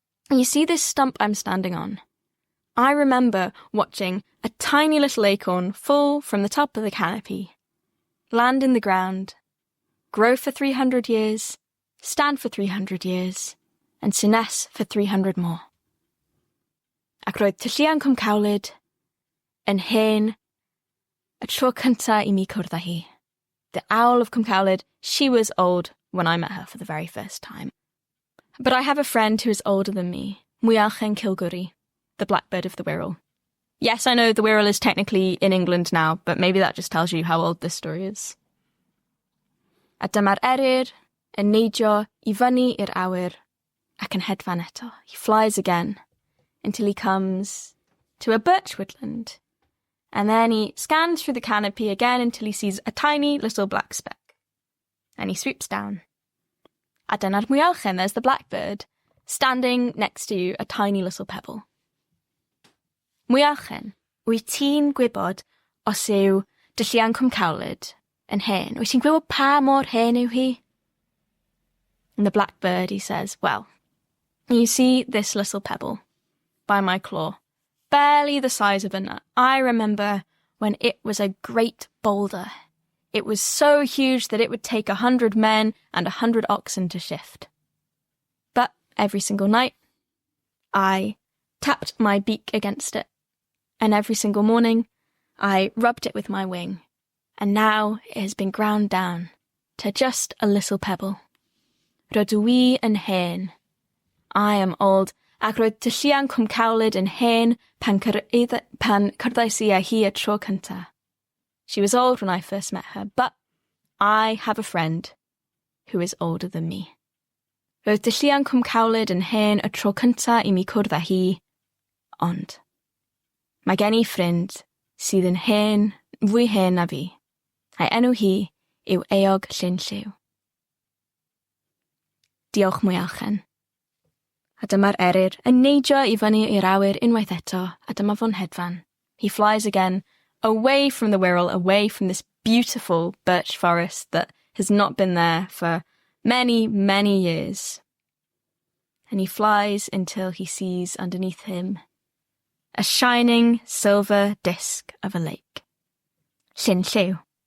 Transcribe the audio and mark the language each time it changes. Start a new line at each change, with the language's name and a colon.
English: And you see this stump I'm standing on? I remember watching a tiny little acorn fall from the top of the canopy, land in the ground, grow for 300 years, stand for 300 years, and synes for 300 more.
Welsh: Ac roedd Taliesan Cwm Cawlyd yn hen y tro cynta I mi cwrdd â hi.
English: The Owl of Cwm Cawlyd, she was old when I met her for the very first time. But I have a friend who is older than me, Mwyalchen Cilgwri, the blackbird of the Wirral. Yes, I know the Wirral is technically in England now, but maybe that just tells you how old this story is.
Welsh: A dyma'r eryr yn neidio I fyny i'r awyr ac yn hedfan eto.
English: He flies again until he comes to a birch woodland. And then he scans through the canopy again until he sees a tiny little black speck. And he swoops down.
Welsh: A dyna'r Mwyalchen,
English: there's the blackbird, standing next to a tiny little pebble.
Welsh: Mwyalchen, wyt ti'n gwybod os yw Taliesan Cwm Cawlyd yn hen? Wyt ti'n gwybod pa mor hen yw hi?
English: And the blackbird, he says, well, you see this little pebble by my claw, barely the size of a nut. I remember when it was a great boulder. It was so huge that it would take 100 men and 100 oxen to shift. But every single night, I tapped my beak against it, and every single morning, I rubbed it with my wing, and now it has been ground down to just a little pebble.
Welsh: Rydw I yn hen.
English: I am old,
Welsh: ac roedd Taliesan Cwm Cawlyd yn hen pan cyrddais I â hi y tro cynta.
English: She was old when I first met her, but I have a friend who is older than me.
Welsh: Roedd Taliesan Cwm Cawlyd yn hen y tro cynta I mi cwrdd â hi, ond mae gen I ffrind sydd yn hen, fwy hen na fi, a'i enw hi yw Eog Llynlliw. Diolch Mwyalchen. A dyma'r eryr yn neidio I fyny i'r awyr unwaith eto, a dyma fo'n hedfan.
English: He flies again, away from the Wirral, away from this beautiful birch forest that has not been there for many, many years. And he flies until he sees underneath him a shining silver disc of a lake. Llynlliw.